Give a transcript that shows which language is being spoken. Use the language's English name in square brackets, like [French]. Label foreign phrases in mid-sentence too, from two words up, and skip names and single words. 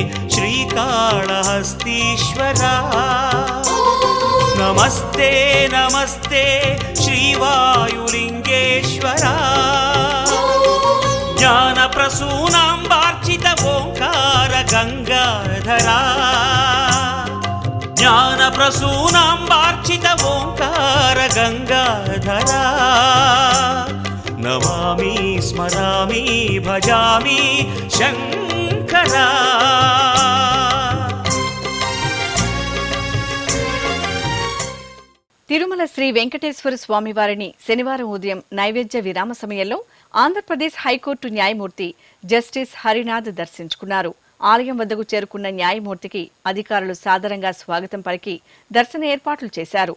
[Sanskrit] श्रीकाळहस्तीश्वरा, नमस्ते नमस्ते श्रीवायुलिङ्गेश्वरा, ज्ञानप्रसूनाम्बार्चित ओंकार गंगाधरा, ज्ञानप्रसूनाम्बार्चित ओंकार गंगाधरा, नमामि स्मरामि भजामि शंकरा. [Telugu] తిరుమల శ్రీ వెంకటేశ్వర స్వామి వారిని శనివారం ఉదయం నైవేద్య విరామ సమయంలో ఆంధ్రప్రదేశ్ హైకోర్టు న్యాయమూర్తి జస్టిస్ హరినాథ్ దర్శించుకున్నారు. ఆలయం వద్దకు చేరుకున్న న్యాయమూర్తికి అధికారులు సాదరంగా స్వాగతం పలికి దర్శన ఏర్పాట్లు చేశారు.